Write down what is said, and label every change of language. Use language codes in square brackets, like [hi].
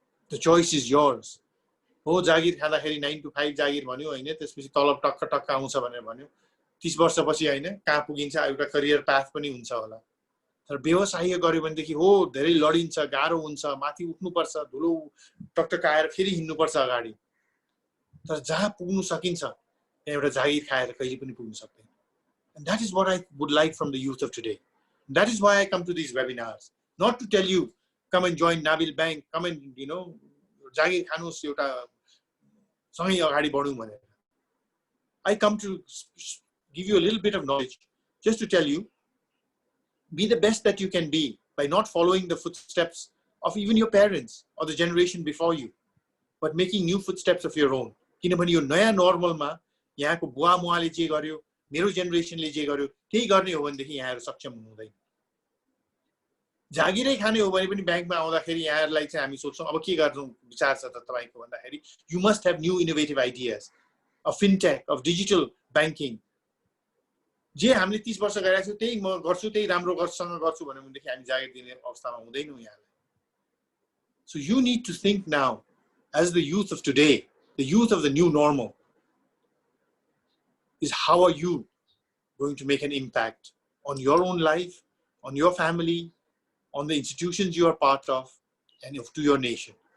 [en] The choice is yours. [ne] हो जागिर खाँदाखेरि 9 to 5 जागिर भन्यो होइन, त्यसपछि तलब टक्क टक्क आउँछ भनेर भन्यो, 30 वर्षपछि होइन कहाँ पुगिन्छ, एउटा करियर पाथ पनि हुन्छ होला। तर व्यवसाय गर्यो भनेदेखि हो धेरै लडिन्छ, गाह्रो हुन्छ, माथि उठ्नुपर्छ, धुलो टकटकाएर फेरि हिँड्नुपर्छ अगाडि। तर जहाँ पुग्नु सकिन्छ त्यहाँ एउटा जागिर खाएर कहिले पनि पुग्नु सक्दैन। [en] And that is what I would like from the youth of today. That is why I come to these webinars, not to tell you come and join Nabil Bank, come and [ne] जागिर खानुस् एउटा सँगै अगाडि बढौँ भनेर। [en] I come to give you a little bit of knowledge, just to tell you, be the best that you can be by not following the footsteps of even your parents or the generation before you, but making new footsteps of your own. [ne] किनभने यो नयाँ नर्मलमा यहाँको बुवा मुवाले जे गर्यो, मेरो जेनेरेसनले जे गर्यो त्यही गर्ने हो भनेदेखि यहाँहरू सक्षम हुनुहुँदैन। जागिरै खाने हो भने पनि ब्याङ्कमा आउँदाखेरि यहाँहरूलाई चाहिँ हामी सोच्छौँ अब के गर्नु विचार छ त तपाईको भन्दाखेरि, [en] You must have new innovative ideas of fintech, of digital banking. [ne] जे हामीले 30 वर्ष गरेका छौँ त्यही म गर्छु, त्यही राम्रो गर्छसँग गर्छु भन्यो भनेदेखि हामी जागिर दिने अवस्थामा हुँदैनौँ यहाँलाई। [en] So you need to think now as the youth of today, the youth of the new normal. is how are you going to make an impact on your own life, on your family, on the institutions you are part of, and to your nation.